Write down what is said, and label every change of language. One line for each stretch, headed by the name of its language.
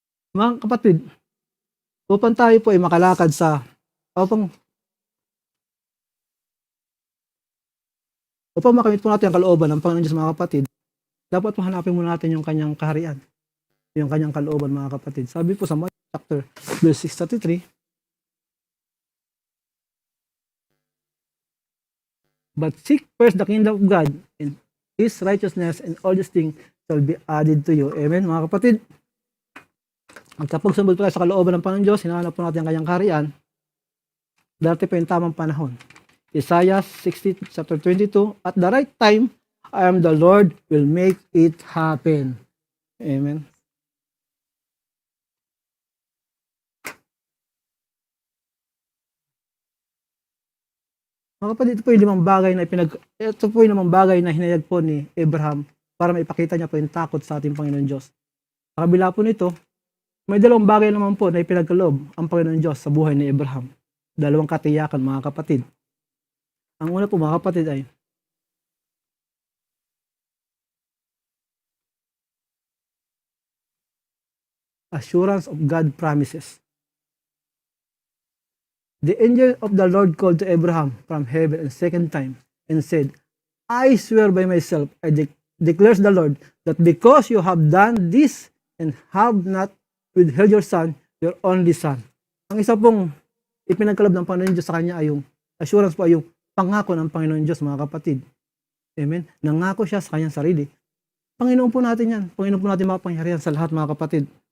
Filipino: Mga kapatid, upang tayo po ay makalakad upang makamit po natin ang kalooban ng Panginoon Diyos, mga kapatid, dapat po hanapin muna natin yung kanyang kaharian, yung kanyang kalooban, mga kapatid. Sabi po sa
English: Matthew chapter verse 6:33, but seek first the kingdom of God and His righteousness, and all these things shall be added to you.
Filipino: Amen, mga kapatid. At kapag sumunod po tayo sa kalooban ng Panginoon Diyos, hinahanap po natin ang kanyang kaharian, dati po yung tamang panahon.
English: Isaiah 60, chapter 22, at the right time, I am the Lord, will make it happen. Amen.
Filipino: Mga kapatid, ito po yung limang bagay na hinayag po ni Abraham para maipakita niya po yung takot sa ating Panginoon Diyos. Sa kabila po nito, may dalawang bagay naman po na ipinagkaloob ang Panginoon Diyos sa buhay ni Abraham. Dalawang katiyakan, mga kapatid. Ang una po, mga kapatid, ay
English: assurance of God promises. The angel of the Lord called to Abraham from heaven a second time and said, I swear by myself, declares the Lord, that because you have done this and have not withheld your son, your only son.
Filipino: Ang isa pong ipinagkaloob ng Panginoon Diyos sa kanya ay yung assurance po, ay yung pangako ng Panginoon Diyos, mga kapatid. Amen? Nangako siya sa kanyang sarili. Panginoon po natin yan. Panginoon po natin makapangyarihan sa lahat, mga kapatid.